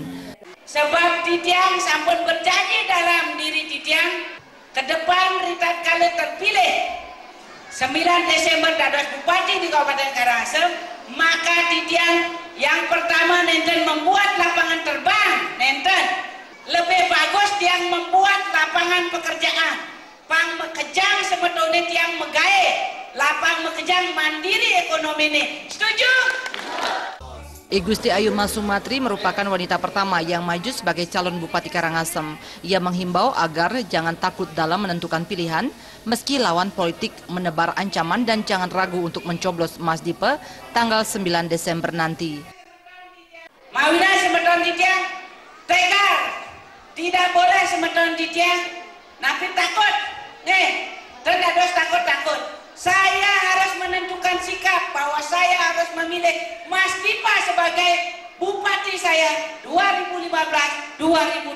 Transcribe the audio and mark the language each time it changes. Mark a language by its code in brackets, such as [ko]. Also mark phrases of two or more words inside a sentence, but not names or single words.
[id] Sebab [ban] Titiang sampun [id] berjanji dalam diri Titiang, ke depan Rita kali terpilih 9 Desember dados Bupati di Kabupaten Karangasem, maka Titiang yang pertama nenten membuat lapangan terbang, nenten lebih bagus Tiang membuat lapangan pekerjaan. [ban] Pang mekejang sebetulnya Tiang megawe lapang mekejang [id] mandiri ekonomi ini. Setuju? I Gusti Ayumas Sumatri merupakan wanita pertama yang maju sebagai calon Bupati Karangasem. Ia menghimbau agar jangan takut dalam menentukan pilihan, meski lawan politik menebar ancaman, dan jangan ragu untuk mencoblos Mas Dipe tanggal 9 Desember nanti. [ban] Mawina semeton Titiang, tegar, [id] tidak boleh [ban] semeton Titiang, [id] tapi takut, terdados takut-takut. Saya harus menentukan sikap bahwa saya harus memilih Mas Dipe sebagai Bupati saya 2015-2020.